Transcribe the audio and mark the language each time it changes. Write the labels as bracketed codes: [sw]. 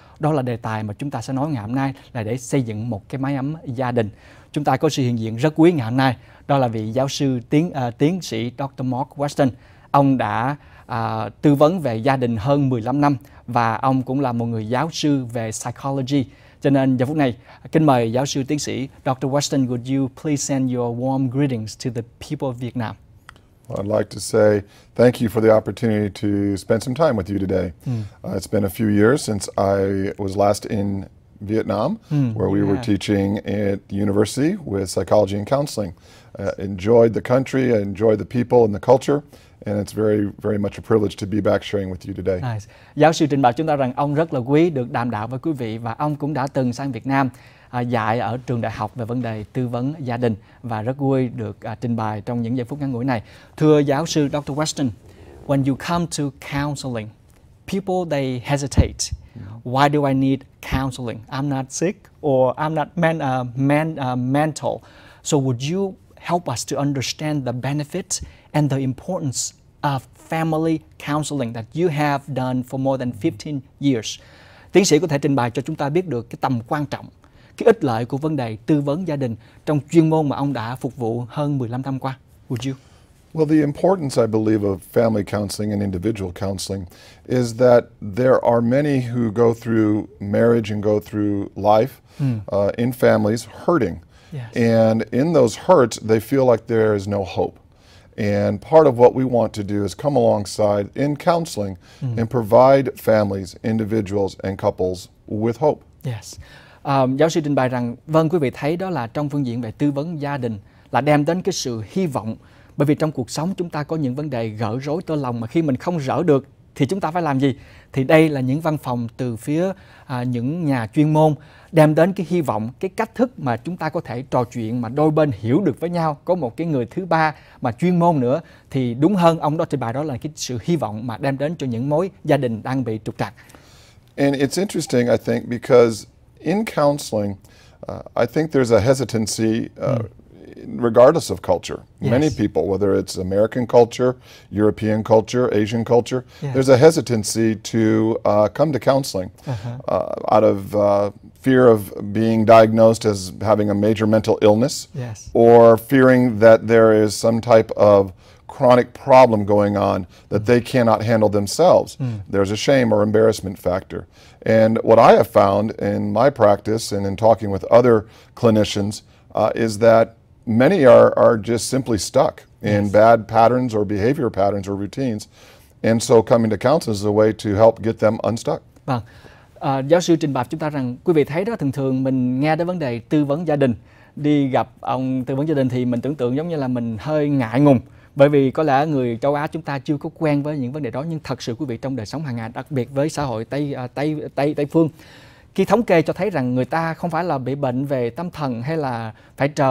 [vi] Đó là đề tài mà chúng ta sẽ nói ngày hôm nay, là để xây dựng một cái mái ấm gia đình. Chúng ta có sự hiện diện rất quý ngày hôm nay, đó là vị giáo sư tiến sĩ Dr. Mark Weston. Ông đã tư vấn về gia đình hơn 15 năm và ông cũng là một người giáo sư về psychology. Cho nên giờ phút này, kính mời giáo sư tiến sĩ Dr. [en] Weston, would you please send your warm greetings to the people of Vietnam? Well, I'd like to say thank you for the opportunity to spend some time with you today. It's been a few years since I was last in Vietnam, where we were teaching at the university with psychology and counseling. Enjoyed the country, I enjoyed the people and the culture, and it's very, very much a privilege to be back sharing with you today. Nice. [vi] Giáo sư trình bày chúng ta rằng ông rất là quý được đàm đạo với quý vị và ông cũng đã từng sang Việt Nam dạy ở trường đại học về vấn đề tư vấn gia đình và rất vui được trình bày trong những giây phút ngắn ngủi này. Thưa giáo sư Dr. [en] Weston, when you come to counseling, people they hesitate. Why do I need counseling? I'm not sick or I'm not mental. So would you help us to understand the benefits and the importance of family counseling that you have done for more than 15 years? [vi] Tiến sĩ có thể trình bày cho chúng ta biết được cái tầm quan trọng, cái ích lợi của vấn đề tư vấn gia đình trong chuyên môn mà ông đã phục vụ hơn 15 năm qua. [en] Would you? Well, the importance, I believe, of family counseling and individual counseling is that there are many who go through marriage and go through life in families hurting. Yes. And in those hurts, they feel like there is no hope. And part of what we want to do is come alongside in counseling and provide families, individuals and couples with hope. Yes. [vi] Giáo sư trình bày rằng, vâng, quý vị thấy đó là trong phương diện về tư vấn gia đình là đem đến cái sự hy vọng. Bởi vì trong cuộc sống chúng ta có những vấn đề gỡ rối tơ lòng mà khi mình không rỡ được thì chúng ta phải làm gì? Thì đây là những văn phòng từ phía những nhà chuyên môn đem đến cái hy vọng, cái cách thức mà chúng ta có thể trò chuyện mà đôi bên hiểu được với nhau, có một cái người thứ ba mà chuyên môn nữa, thì đúng hơn ông đó trình bày đó là cái sự hy vọng mà đem đến cho những mối gia đình đang bị trục trặc. [en] And it's interesting, I think, because in counseling, I think there's a hesitancy regardless of culture. Yes. Many people, whether it's American culture, European culture, Asian culture, there's a hesitancy to come to counseling out of fear of being diagnosed as having a major mental illness, or fearing that there is some type of chronic problem going on that they cannot handle themselves. There's a shame or embarrassment factor. And what I have found in my practice and in talking with other clinicians is that many are just simply stuck in bad patterns or behavior patterns or routines. And so coming to counseling is a way to help get them unstuck. [vi] Vâng. Giáo sư trình bày chúng ta rằng quý vị thấy đó, thường mình nghe đến vấn đề tư vấn gia đình, đi gặp ông tư vấn gia đình thì mình tưởng tượng giống như là mình hơi ngại ngùng. Bởi vì có lẽ người châu Á chúng ta chưa có quen với những vấn đề đó, nhưng thật sự quý vị trong đời sống hàng ngày, đặc biệt với xã hội Tây phương, khi thống kê cho thấy rằng người ta không phải là bị bệnh về tâm thần hay là phải